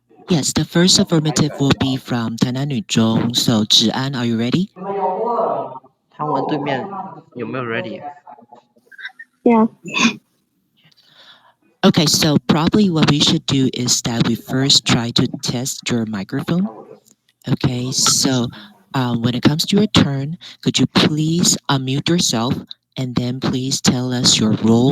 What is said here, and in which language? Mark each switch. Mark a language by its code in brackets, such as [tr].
[en] Yes, the first affirmative will be from 台南女中. So, 芷安, are you ready? [zh] 汤文对面有没有 ready？ [en] Yes. Okay, so probably what we should do is that we first try to test your microphone. Okay, so when it comes to your turn, could you please unmute yourself and then please tell us your role?